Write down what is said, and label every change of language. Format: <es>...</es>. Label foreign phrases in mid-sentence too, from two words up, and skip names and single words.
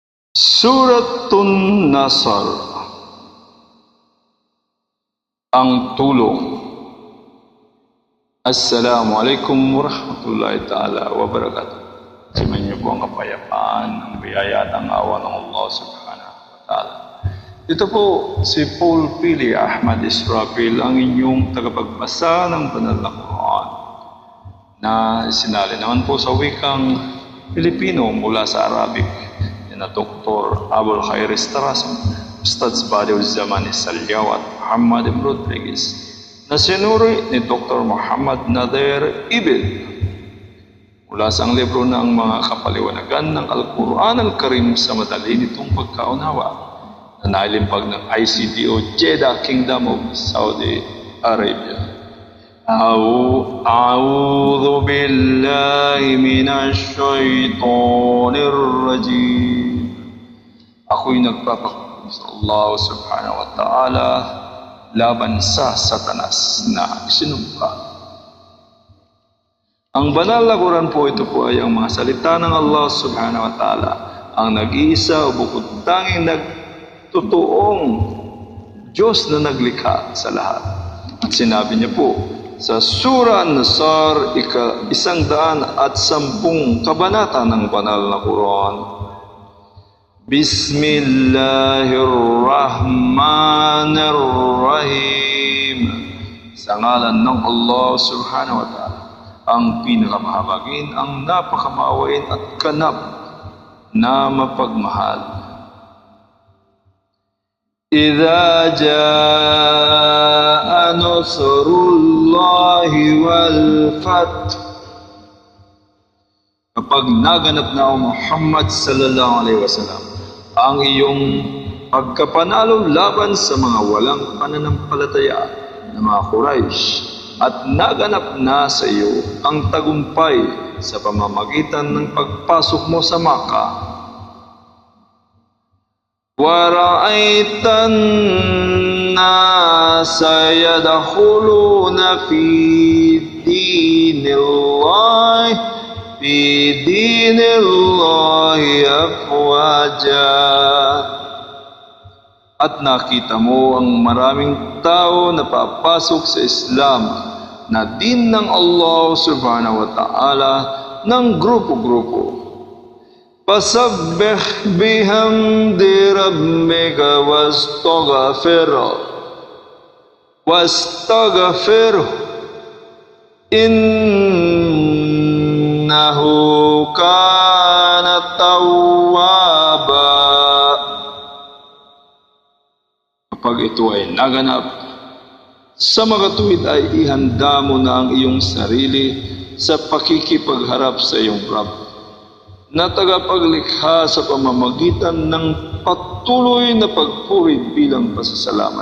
<tl>Suratun Nasr, ang tulong.</tl> <ar>السلام عليكم ورحمة الله تعالى وبركاته.</ar> <tl>Sumayin niyo po ang kapayapaan, ang biyaya at ang awa ng</tl> <ar>الله سبحانه وتعالى.</ar> <tl>Ito po si Paul Pili Ahmad Israfil, ang inyong tagapagbasa ng banal na Quran, na isinali naman po sa wikang Pilipino mula sa Arabic na Dr. Abul Khairis Tarasim, Ustadz Badiul Zaman Salyaw at Muhammad Ibn Rodriguez, na sinuri ni Dr. Muhammad Nader Ibid mula sa ang libro ng mga kapaliwanagan ng Al-Quran Al-Karim sa madali nitong pagkaunawa, na nailimpag ng ICDO Jeddah Kingdom of Saudi Arabia.</tl> <ar>أعوذ بالله من الشيطان الرجيم.</ar> <tl>Ako'y nagpapakita sa</tl> <ar>الله سبحانه وتعالى</ar> <tl>laban sa Satanas na isinumpa. Ang banal na Quran po, ito po ay ang mga salita ng</tl> <ar>الله سبحانه وتعالى,</ar> <tl>ang nag-iisa o bukod tanging nagtutuong Diyos na naglikha sa lahat. At sinabi niya po sa Surah An-Nasr, 110 kabanata ng banal na Quran,</tl> <ar>بسم الله الرحمن الرحيم.</ar> <tl>Sa ngalan ng</tl> <ar>الله سبحانه وتعالى,</ar> <tl>ang pinakamahabagin, ang napakamawain at ganap na mapagmahal.</tl> <ar>إذا جاء نصر الله والفتح.</ar> <tl>Kapag naganap na o Muhammad</tl> <ar>صلى الله عليه وسلم</ar> <tl>ang iyong pagkapanalo laban sa mga walang pananampalataya na mga Quraysh, at naganap na sa iyo ang tagumpay sa pamamagitan ng pagpasok mo sa Makkah,</tl> <ar>وَرَأَيْتَ النَّاسَ يَدْخُلُونَ فِي دِينِ اللَّهِ أَفْوَاجًا.</ar> <tl>At nakita mo ang maraming tao na papasok sa Islam na din ng</tl> <ar>الله سبحانه وتعالى</ar> <tl>ng grupo-grupo.</tl> <ar>فسبح بحمد ربك واستغفره إنه كان توابا.</ar> <tl>Kapag ito ay naganap, sa makatuwid ay ihanda mo na ang iyong sarili sa pakikipagharap sa iyong Rabb, na tagapaglikha sa pamamagitan ng patuloy na pagpuri bilang pasasalamat</tl>